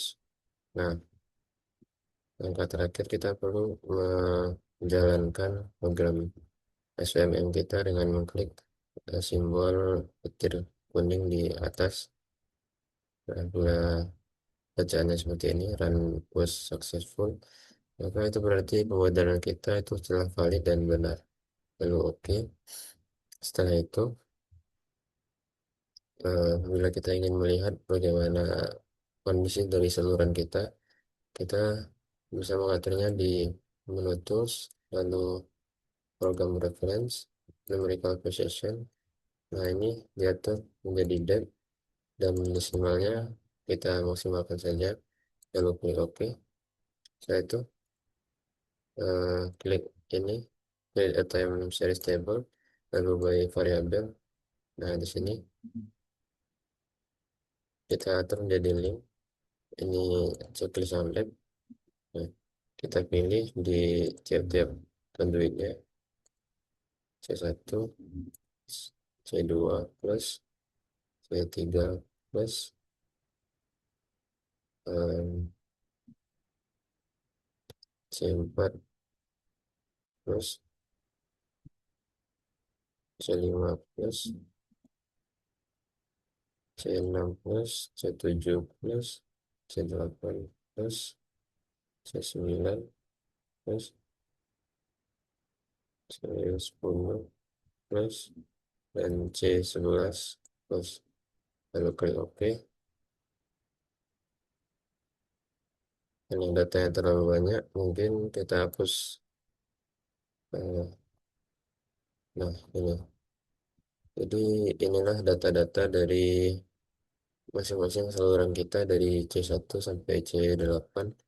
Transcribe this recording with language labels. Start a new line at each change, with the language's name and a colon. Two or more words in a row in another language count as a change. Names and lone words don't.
Indonesian: Nah, langkah terakhir kita perlu menjalankan program SVMM kita dengan mengklik simbol petir kuning di atas. Nah, bila bacaannya seperti ini,
English: run was successful,
Indonesian: maka itu berarti pemodelan kita itu telah valid dan benar. Lalu oke. Setelah itu, bila kita ingin melihat bagaimana kondisi dari saluran kita, kita bisa mengaturnya di menu tools, lalu
English: program reference, numerical precision.
Indonesian: Nah, ini diatur menjadi depth dan desimalnya kita maksimalkan saja. Lalu klik OK. Setelah itu klik ini, klik
English: a time series table,
Indonesian: lalu
English: by variable.
Indonesian: Nah, di sini kita atur menjadi link. Ini
English: checklist on lab.
Indonesian: Nah, kita pilih di tiap-tiap conduitnya, C1, C2 plus, C3 plus, em, C4 plus, C5 plus, C6 plus, C7 plus, C8 plus, C9 plus, C10 plus, dan C11 plus. Lalu klik OK. Karena datanya terlalu banyak, mungkin kita hapus. Nah, ini. Jadi inilah data-data dari masing-masing saluran kita dari C1 sampai C8.